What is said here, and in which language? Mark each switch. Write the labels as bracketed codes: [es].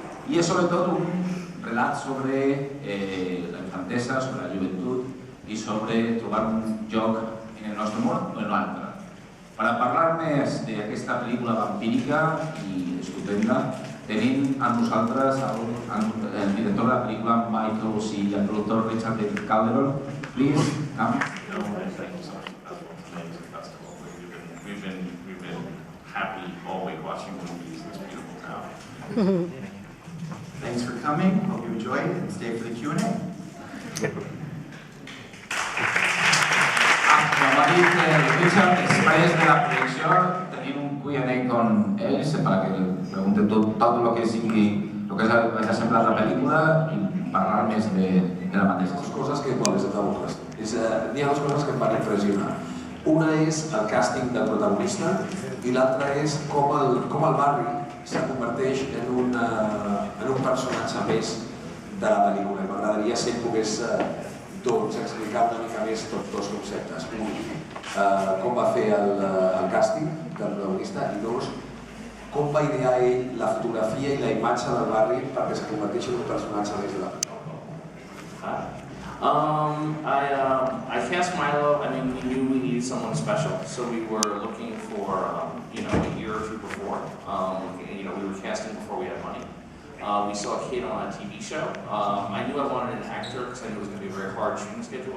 [ca] I és sobretot un relat sobre la infantesa, sobre la joventut i sobre trobar un lloc en el nostre món o en l'altre. Per a parlar més d'aquesta pel·lícula vampírica i estupenda, tenim amb nosaltres el director de la pel·lícula, Michael O Shea, i el productor Richard Calderon. [en] Please, come. Thank you so much for the amazing festival. We've been happy all week watching movies in this beautiful town. Thanks for coming. Hope you enjoy it and stay for the Q&A. [ca] Com ha dit Richard, després de la projecció tenim un Q&A con ells para que pregunten tot el que sigui, el que ha semblat la pel·lícula i parlar més de la mateixa. Dos coses que quan les atabuques. N'hi ha dues coses que em van impressionar. Una és el càsting del protagonista i l'altra és com el barri se converteix en un personatge més de la pel·lícula. M'agradaria si ell pogués explicar una mica més tots dos conceptes. Un, com va fer el càsting del protagonista i dos, com va idear ell la fotografia i la imatge del barri perquè se converteixi en un personatge més de la pel·lícula. [en] I cast Milo. I mean, we knew we needed someone special, so we were looking for, a year or two before. We were casting before we had money. We saw a kid on a TV show. I knew I wanted an actor because I knew it was going to be a very hard shooting schedule.